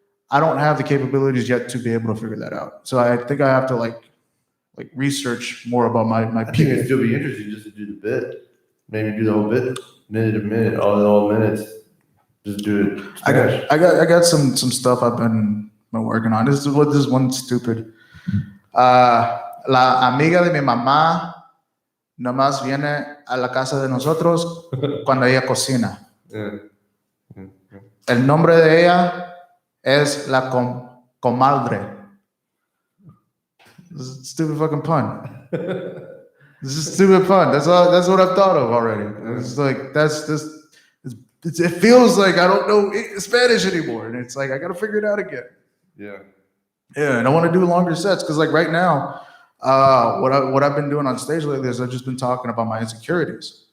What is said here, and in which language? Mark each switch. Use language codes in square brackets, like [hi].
[en] I don't have the capabilities yet to be able to figure that out. So I think I have to like research more about my I think it'd still be interesting just to do the bit. Maybe do the whole bit, minute to minute, all minutes. Just do it. I got some stuff I've been working on. This is one stupid. [es] La amiga de mi mamá nomás viene a la casa de nosotros cuando ella cocina. El nombre de ella es la comadre. [en] This is a stupid fucking pun. This is a stupid pun. That's what I've thought of already. It's like it feels like I don't know Spanish anymore, and it's like I got to figure it out again. Yeah. Yeah, and I want to do longer sets because like right now, what I've been doing on stage lately is I've just been talking about my insecurities.